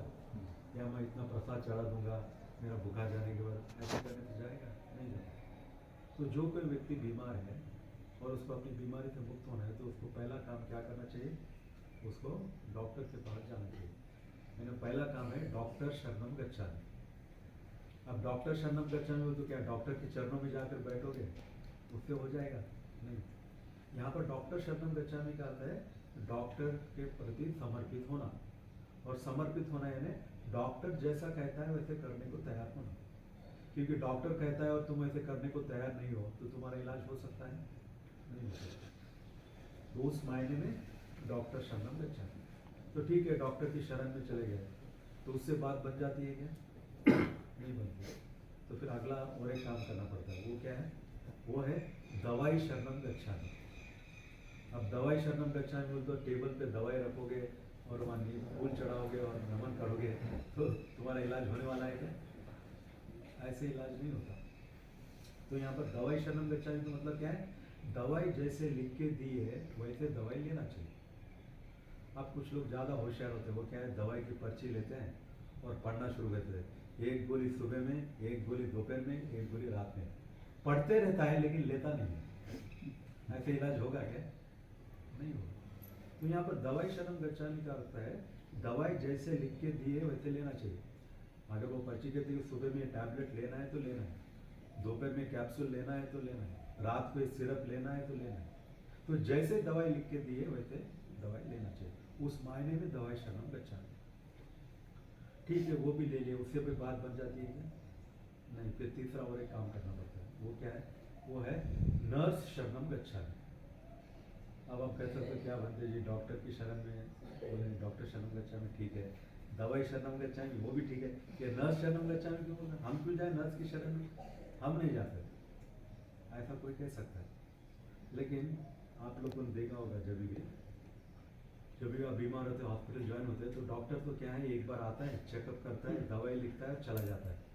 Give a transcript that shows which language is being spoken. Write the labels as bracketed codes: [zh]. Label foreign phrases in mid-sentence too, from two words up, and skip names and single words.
[hi] या मैं इतना प्रसाद चढ़ा दूंगा मेरा बुखार जाने के बाद, ऐसा करने से जाएगा? नहीं जाएगा। तो जो कोई व्यक्ति बीमार है और उसको अपनी बीमारी से मुक्त होना है तो उसको पहला काम क्या करना चाहिए? उसको डॉक्टर के पास जाना चाहिए। मैंने पहला काम है डॉक्टर [pi] शरणं गच्छामि। [hi] अब डॉक्टर [pi] शरणं गच्छामि [hi] हो तो क्या डॉक्टर के चरणों में जाकर बैठोगे? उससे हो जाएगा? नहीं। यहाँ पर डॉक्टर [pi] शरणं गच्छामि [hi] का अर्थ है डॉक्टर के प्रति समर्पित होना, और समर्पित होना यानी डॉक्टर जैसा कहता है वैसे करने को तैयार होना। क्योंकि डॉक्टर कहता है और तुम ऐसे करने को तैयार नहीं हो तो तुम्हारा इलाज हो सकता है? नहीं हो सकता। तो उस मायने में डॉक्टर [pi] शरणं गच्छामि। [hi] तो ठीक है, डॉक्टर की शरण में चले गए तो उससे बात बन जाती है क्या? नहीं बनती। तो फिर अगला और एक काम करना पड़ता है, वो क्या है? वो है दवाई [pi] शरणं गच्छामि। [hi] अब दवाई [pi] शरणं गच्छामि [hi] बोल तो टेबल पे दवाई रखोगे और वहाँ फूल चढ़ाओगे और नमन करोगे तो तुम्हारा इलाज होने वाला है क्या? ऐसे इलाज नहीं होता। तो यहाँ पर दवाई [pi] शरणं गच्छामि [hi] का मतलब क्या है? दवाई जैसे लिख के दी है वैसे दवाई लेना चाहिए। अब कुछ लोग ज़्यादा होशियार होते हैं, वो क्या है दवाई की पर्ची लेते हैं और पढ़ना शुरू करते हैं। एक गोली सुबह में, एक गोली दोपहर में, एक गोली रात में। पढ़ते रहता है लेकिन लेता नहीं है। ऐसे इलाज होगा क्या? नहीं होगा। तो यहाँ पर दवाई [pi] शरणं गच्छामि [hi] का अर्थ है दवाई जैसे लिख के दी है वैसे लेना चाहिए। अगर वो पर्ची कहती है सुबह में टैबलेट लेना है तो लेना है, दोपहर में कैप्सूल लेना है तो लेना है, रात को सिरप लेना है तो लेना है। तो जैसे दवाई लिख के दी है वैसे दवाई लेना चाहिए। उस मायने में दवाई [pi] शरणं गच्छामि। [hi] ठीक है, वो भी ले लिए, उससे कोई बात बन जाती है क्या? नहीं। फिर तीसरा और एक काम करना पड़ता है, वो क्या है? वो है नर्स [pi] शरणं गच्छामि। [hi] अब आप कह सकते हो क्या बनते जी डॉक्टर की शरण में, बोले डॉक्टर [pi] शरणं गच्छामि [hi] ठीक है, दवाई [pi] शरणं गच्छामि [hi] वो भी ठीक है, कि नर्स [pi] शरणं गच्छामि [hi] क्यों बोल रहे? हम क्यों जाए नर्स की शरण में? हम नहीं जाते, ऐसा कोई कह सकता है। लेकिन आप लोगों ने देखा होगा जब भी आप बीमार होते हैं, [en] hospital join [hi] होते हैं, तो डॉक्टर तो क्या है एक बार आता है, चेकअप करता है, दवाई लिखता है, चला जाता है।